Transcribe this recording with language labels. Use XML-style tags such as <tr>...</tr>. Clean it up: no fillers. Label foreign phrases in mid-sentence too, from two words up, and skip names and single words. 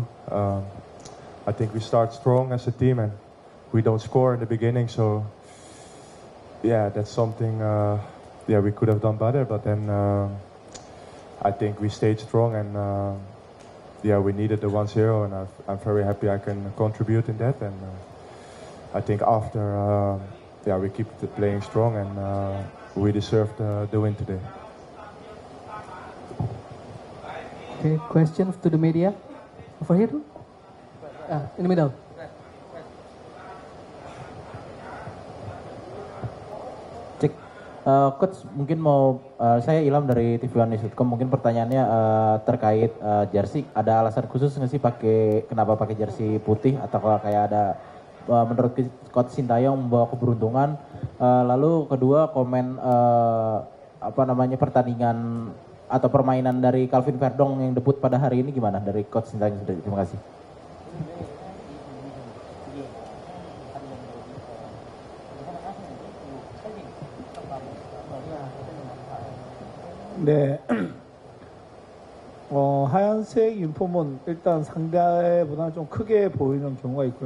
<en>I think we start strong as a team and we don't score in the beginning, so yeah, that's something we could have done better, but then I think we stayed strong and we needed the 1-0, and I'm very happy I can contribute in that, and I think after we keep playing strong and we deserve the win today. Okay, question to the media. Over here too? In the middle.</en> <id>Cek, Coach mungkin saya Ilham dari TV1news.com, mungkin pertanyaannya terkait jersey. Ada alasan khusus nggak sih kenapa pakai jersey putih, atau kalau kayak ada menurut Coach Shin Tae-yong membawa keberuntungan? Lalu kedua, komen pertandingan atau permainan dari Calvin Verdong yang debut pada hari ini gimana dari Coach Shin Tae-yong? Terima kasih.</id> <ko>네, 하얀색 유니폼은 일단 상대보다는 좀 크게 보이는 경우가 있고요.</ko>